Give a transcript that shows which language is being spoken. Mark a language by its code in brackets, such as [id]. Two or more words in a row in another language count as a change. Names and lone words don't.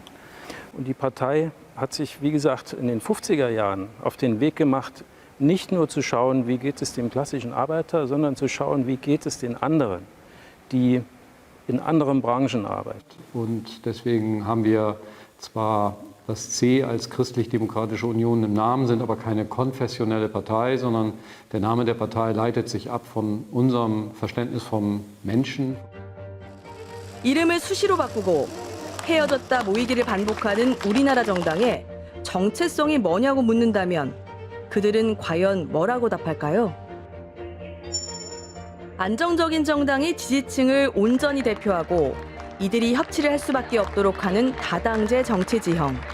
[de] Und die Partei hat sich, wie gesagt, in den 50er Jahren auf den Weg gemacht, nicht nur zu schauen, wie geht es dem klassischen Arbeiter, sondern zu schauen, wie geht es den anderen, die in anderen Branchen arbeiten. Und deswegen haben wir zwar Das C als Christlich-Demokratische Union im Namen sind aber keine konfessionelle Partei, sondern der Name der Partei leitet sich ab von unserem Verständnis vom Menschen. [ko] 이름을 수시로 바꾸고 헤어졌다 모이기를 반복하는 우리나라 정당에 정체성이 뭐냐고 묻는다면 그들은 과연 뭐라고 답할까요? 안정적인 정당이 지지층을 온전히 대표하고 이들이 협치를 할 수밖에 없도록 하는 다당제 정치 지형.